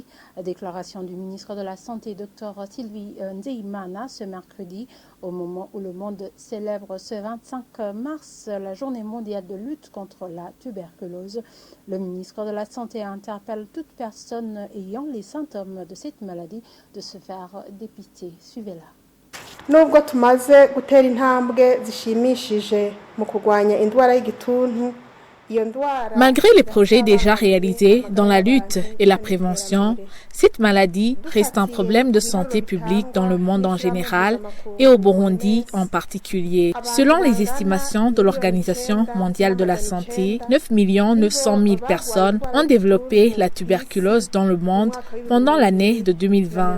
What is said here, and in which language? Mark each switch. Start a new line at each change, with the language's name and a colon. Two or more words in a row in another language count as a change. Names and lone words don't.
French: Déclaration du ministre de la Santé, Dr Sylvie Nzeimana, ce mercredi, au moment où le monde célèbre ce 25 mars la journée mondiale de lutte contre la tuberculose. Le ministre de la Santé interpelle toute personne ayant les symptômes de cette maladie de se faire dépister. Suivez-la.
Rundi: Nubwo tumaze gutera intambwe zishimishije mu kurwanya indwara y'igituntu.
French: Malgré les projets déjà réalisés dans la lutte et la prévention, cette maladie reste un problème de santé publique dans le monde en général et au Burundi en particulier. Selon les estimations de l'Organisation mondiale de la santé, 9 900 000 personnes ont développé la tuberculose dans le monde pendant l'année de 2020.